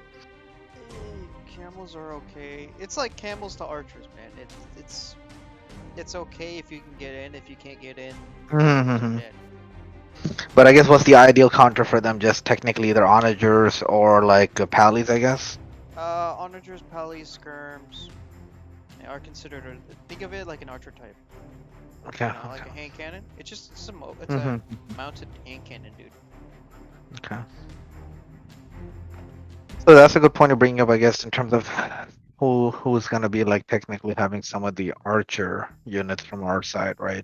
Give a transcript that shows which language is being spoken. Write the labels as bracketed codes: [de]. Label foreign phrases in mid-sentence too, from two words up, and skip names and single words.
[en] Camels are okay. It's like camels to archers, man. It's okay if you can get in. If you can't get in, you're Mm-hmm. dead. But I guess what's the ideal counter for them? Just technically either onagers or like Pallies, I guess. Onagers, pallies, skirms are considered. Think of it like an archer type. Okay. Like a hand cannon. It's a Mm-hmm. mounted hand cannon, dude. Okay. So that's a good point to bring up, I guess, in terms of who's gonna be like technically having some of the archer units from our side, right?